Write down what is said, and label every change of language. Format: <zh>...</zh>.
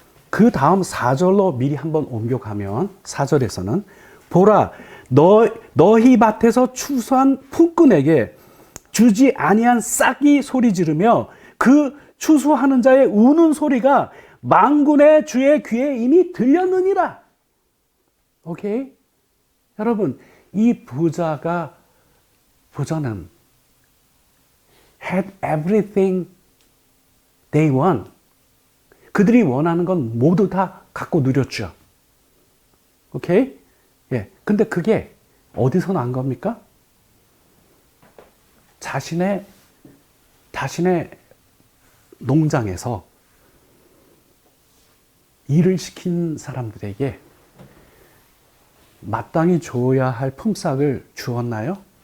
<ko>그 다음 4절로 미리 한번 옮겨가면 4절에서는 보라 너희 밭에서 추수한 품꾼에게 주지 아니한 싹이 소리 지르며 그 추수하는 자의 우는 소리가 만군의 주의 귀에 이미 들렸느니라. 오케이? 여러분, 이 부자는</ko> <en>had everything they want.</en> <ko>그들이 원하는 건 모두 다 갖고 누렸죠. 오케이? 예. 근데 그게 어디서 난 겁니까? 자신의 농장에서 일을 시킨 사람들에게 마땅히 줘야 할 품삯을 주었나요?</ko>